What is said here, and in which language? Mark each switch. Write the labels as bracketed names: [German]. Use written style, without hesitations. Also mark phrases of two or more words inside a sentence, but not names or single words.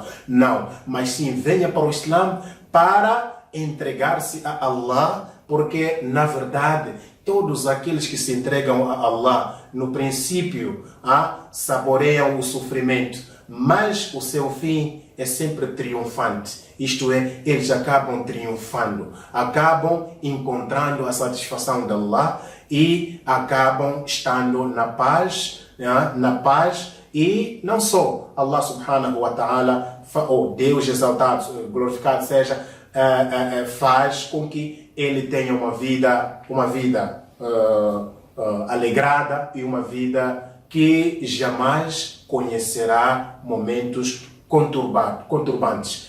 [Portuguese] Não, mas sim, venha para o Islã para entregar-se a Allah, porque na verdade todos aqueles que se entregam a Allah no princípio saboreiam o sofrimento, mas o seu fim é sempre triunfante. Isto é, eles acabam triunfando, acabam encontrando a satisfação de Allah e acabam estando na paz, e não só Allah [Arabic] سبحانه وتعالى, [Portuguese] ou Deus exaltado, glorificado seja, faz com que ele tenha uma vida alegrada e uma vida que jamais conhecerá momentos conturbantes.